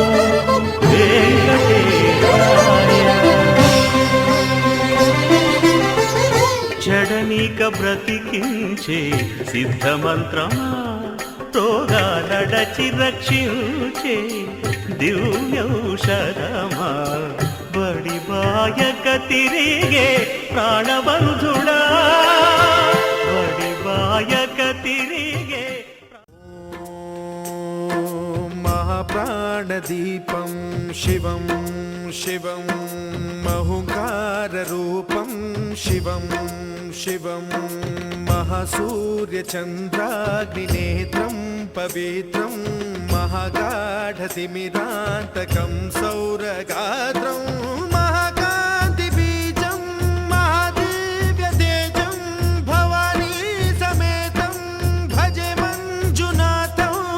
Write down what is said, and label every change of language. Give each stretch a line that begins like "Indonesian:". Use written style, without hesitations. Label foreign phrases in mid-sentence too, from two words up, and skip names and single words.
Telugu: వెంకటేశాయ చడనీక బ్రతికించే సిద్ధమంత్రమా రోగాలడచి రక్షించే దివ్యౌషధమా బడి బాయక తిరిగే ప్రాణబంధుడా బడి బాయక తిరిగే
Sanskrit: महाप्राणदीपं शिवं शिवं महुंकाररूपं शिवं शिवं महासूर्यचन्द्राग्निनेत्रं पवित्रं महागाढतिमिरान्तकं सौरगात्रं महाकान्तिबीजं महादिव्यतेजं भवानी समेतं भजे मञ्जुनाथं